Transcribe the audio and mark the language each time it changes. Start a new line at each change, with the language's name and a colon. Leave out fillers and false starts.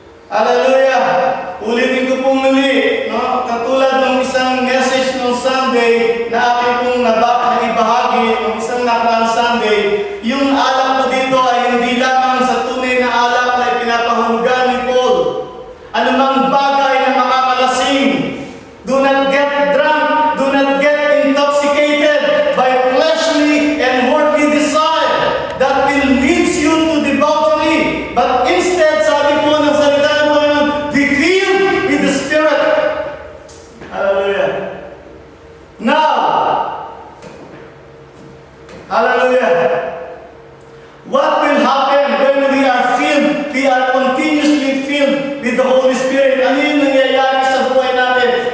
Filipino: Hallelujah! Ulitin ko pong muli, katulad ng isang message ng Sunday na aking pong naibahagi ng isang nakaraang Sunday, yung alak po dito ay hindi lamang sa tunay na alak na ipinapahulugan ni Paul. Anumang bagay na makakalasing,
English: do not get drunk, do not get intoxicated by fleshly and worldly desire that will lead you to debauchery. But instead,
Filipino: sabi po ng salita ng Panginoon,
English: be filled with the Spirit. Hallelujah. Now, hallelujah. What will happen when we are filled? We are continuously filled with the Holy Spirit.
Filipino: Ano yung nangyayari sa buhay natin?